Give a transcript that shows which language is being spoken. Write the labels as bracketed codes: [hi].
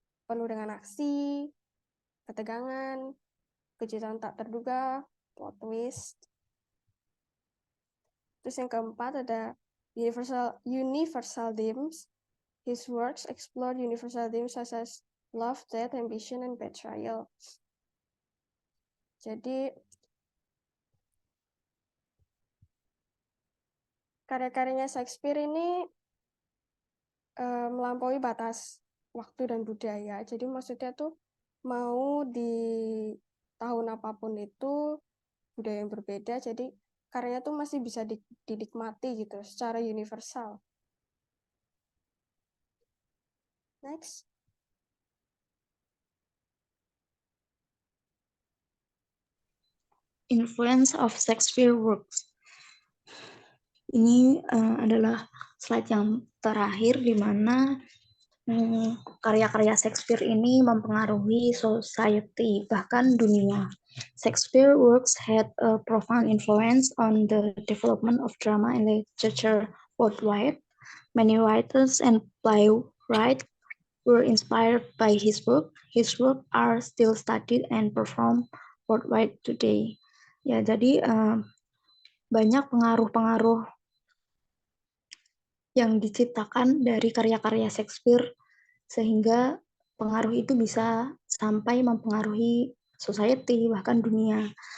[id] Penuh dengan aksi, ketegangan, kejutan tak terduga, plot twist. Terus yang keempat ada universal themes. [en] His works explore universal themes such as love, death, ambition, and betrayal. [id] Jadi karya-karyanya Shakespeare ini melampaui batas waktu dan budaya. Jadi maksudnya tuh mau di tahun apapun itu budaya yang berbeda, jadi karyanya tuh masih bisa dinikmati gitu secara universal. [en] Next. Influence of Shakespeare works. [id] Ini adalah slide yang terakhir di mana karya-karya Shakespeare ini mempengaruhi society, bahkan dunia. [en] Shakespeare works had a profound influence on the development of drama and literature worldwide. Many writers and playwrights were inspired by his work. His work are still studied and performed worldwide today. [id] Ya, jadi banyak pengaruh-pengaruh yang diciptakan dari karya-karya Shakespeare sehingga pengaruh itu bisa sampai mempengaruhi society bahkan dunia.